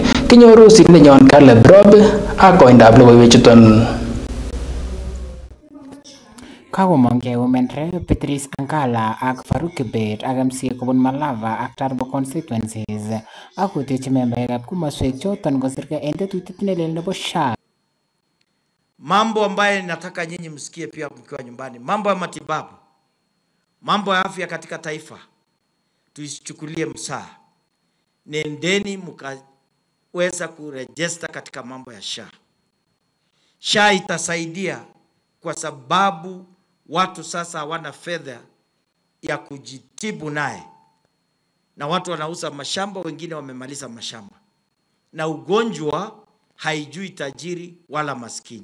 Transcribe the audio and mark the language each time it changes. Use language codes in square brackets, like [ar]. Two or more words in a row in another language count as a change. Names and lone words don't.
[kln] Kinyoru sirindenyon Caleb Rob ak koindab logoiwechuton. Kagomong'e Women Rep Beatrice Angala ak Farouk Kibet ak MC kobun Malava ak Turbo constituencies ak kotechi membaekab komoswek choton kosirgei en tetutiet nelel nebo SHA. [sw] Mambo ambayo nataka nyinyi msikie pia mkiwa nyumbani, mambo ya matibabu, mambo ya afya katika taifa, tuisichukulie msaa. Nendeni mkaweza kurejista katika mambo ya SHA. SHA itasaidia kwa sababu watu sasa hawana fedha ya kujitibu naye, na watu wanauza mashamba, wengine wamemaliza mashamba, na ugonjwa haijui tajiri wala maskini.